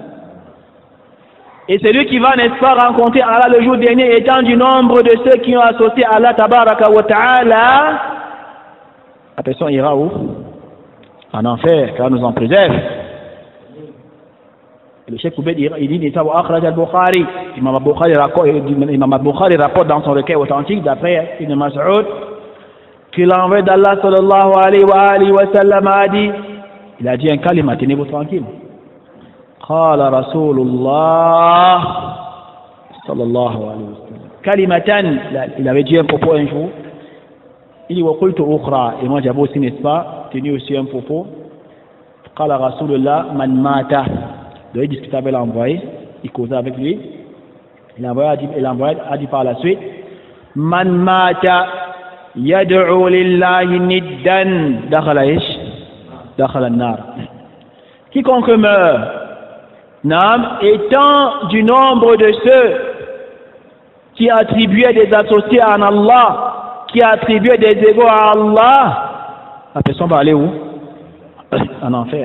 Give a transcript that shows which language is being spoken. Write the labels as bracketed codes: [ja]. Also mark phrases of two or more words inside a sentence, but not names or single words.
[fr] Et celui qui va, n'est-ce pas, rencontrer Allah le jour dernier étant du nombre de ceux qui ont associé Allah [ar] تبارك وتعالى, [fr] la personne ira en enfer, car nous en préserve. Le Cheikh Koubed, il dit, [ar] نساء وأخرج البخاري. [fr] Imam al-Bukhari rapporte dans son recueil authentique, d'après Ibn Mas'ud, que l'envoyé d'Allah [ar] صلى الله عليه وسلم [fr] a dit, il a dit un kalima, tenez-vous tranquille. [ar] قال رسول الله صلى الله عليه وسلم. Kalimatan, [fr] il avait dit un propos un jour. Il dit, [ar] وقلت أخرى. [fr] Et moi j'avais aussi, n'est-ce pas, tenu aussi un propos. [ar] قال رسول الله من مات. [fr] Il discutait avec l'envoyé, il causait avec lui. L'envoyé a dit par la suite, [ar] من مات يدعو لله ندا دخل النار. [fr] Quiconque meurt, nam, étant du nombre de ceux qui attribuaient des associés à Allah, qui attribuaient des égaux à Allah, la personne va aller où? En enfer.